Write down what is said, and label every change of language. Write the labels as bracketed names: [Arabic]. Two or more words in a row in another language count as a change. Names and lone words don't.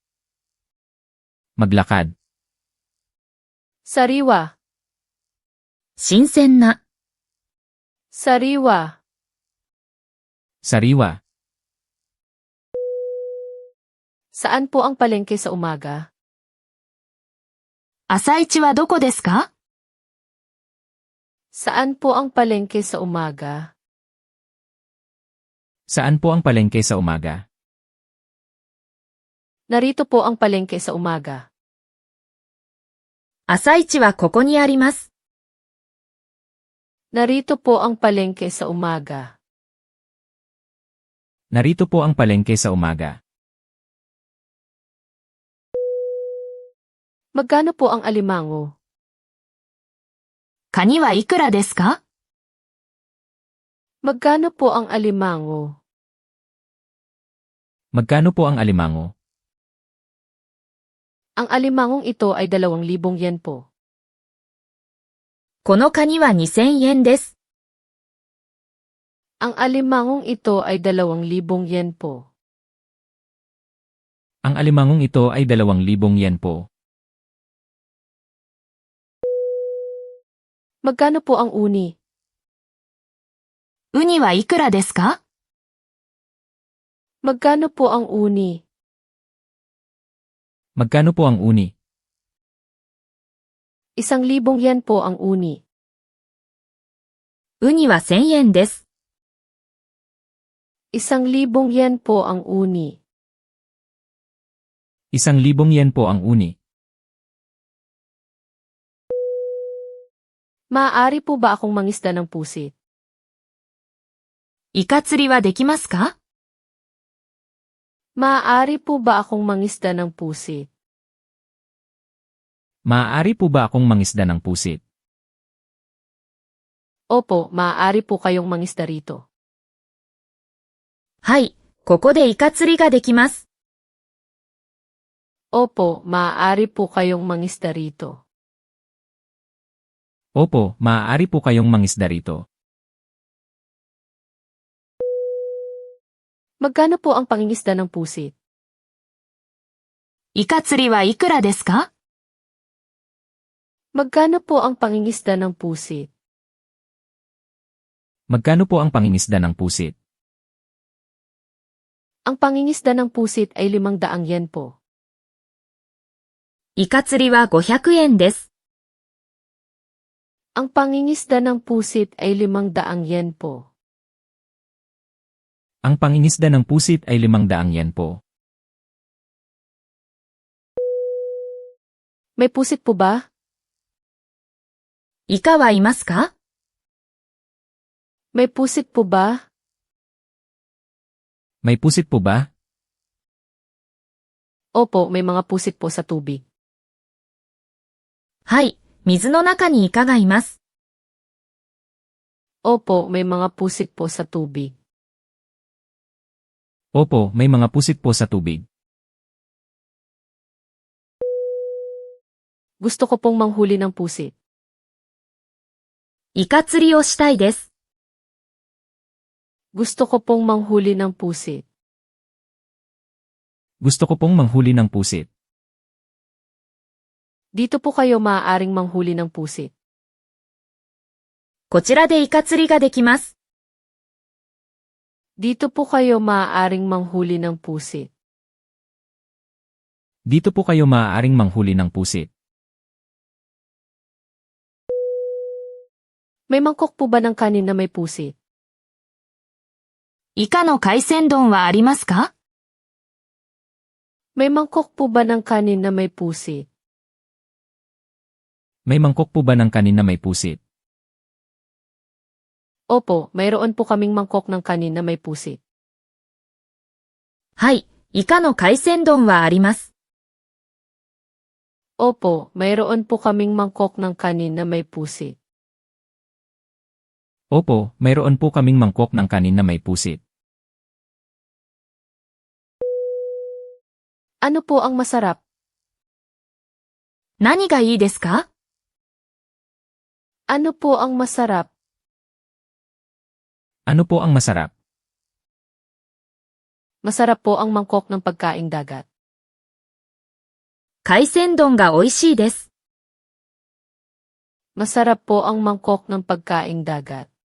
[Filipino] maglakad, sariwa, [Japanese] 新鮮な、 [Filipino] sariwa, sariwa. Saan po ang palengke sa umaga? [Japanese] 朝市はどこですか？ [Filipino] Saan po ang palengke sa umaga? Saan po ang palengke sa umaga? Narito po ang palengke sa umaga. [Japanese] 朝市はここにあります。 [Filipino] Narito po ang palengke sa umaga. Narito po ang palengke sa umaga. Magkano po ang alimango? [Japanese] カニはいくらですか？ [Filipino] Magkano po ang alimango? Magkano po ang alimango? Ang alimangong ito ay 2,000 yen po. [Japanese] このカニは2000円です。 [Filipino] Ang alimangong ito ay 2,000 yen po. Ang alimangong ito ay 2,000 yen po. Magkano po ang uni? [Japanese] ウニはいくらですか？ [Filipino] Magkano po ang uni? Magkano po ang uni? 1,000 yen po ang uni. [Japanese] ウニは1000円です。 [Filipino] 1,000 yen po ang uni. 1,000 yen po ang uni. Maaari po ba akong mangisda ng pusit? [Japanese] イカ釣りはできますか？ [Filipino] Maaari po ba akong mangisda ng pusit? Maaari po ba akong mangisda ng pusit? Opo, maaari po kayong mangisda rito. [Japanese] はい、ここでイカ釣りができます。 [Filipino] Opo, maaari po kayong mangisda rito. Opo, maaari po kayong mangisda rito. Magkano po ang pangingisda ng pusit? [Japanese] イカ釣りはいくらですか？ [Filipino] Magkano po ang pangingisda ng pusit? Magkano po ang pangingisda ng pusit? Ang pangingisda ng pusit ay 500 yen po. [Japanese] イカ釣りは500円です。 [Filipino] Ang pangingisda ng pusit ay 500 yen po. Ang pangingisda ng pusit ay 500 yen po. May pusit po ba? [Japanese] イカはいますか？ [Filipino] May pusit po ba? May pusit po ba? Opo, may mga pusit po sa tubig. [Japanese] はい、 水の中にイカがいます。 [Filipino] Opo, may mga pusit po sa tubig. Opo, may mga pusit po sa tubig. Gusto ko pong manghuli ng pusit. [Japanese] イカ釣りをしたいです。 [Filipino] Gusto ko pong manghuli ng pusit. Gusto ko pong manghuli ng pusit. Dito po kayo maaaring manghuli ng pusit. [Japanese] こちらでイカ釣りができます。 [Filipino] Dito po kayo maaaring manghuli ng pusit. Dito po kayo maaaring manghuli ng pusit. May mangkok po ba ng kanin na may pusit? [Japanese] イカの海鮮丼はありますか？ [Filipino] May mangkok po ba ng kanin na may pusit? May mangkok po ba ng kanin na may pusit? Opo, mayroon po kaming mangkok ng kanin na may pusit. [Japanese] はい、イカの海鮮丼はあります。 [Filipino] Opo, mayroon po kaming mangkok ng kanin na may pusit. Opo, mayroon po kaming mangkok ng kanin na may pusit. Ano po ang masarap? [Japanese] 何がいいですか？ [Filipino] Ano po ang masarap? Ano po ang masarap? Masarap po ang mangkok ng pagkaing dagat. [Japanese] 海鮮丼が美味しいです。 [Filipino] Masarap po ang mangkok ng pagkaing dagat.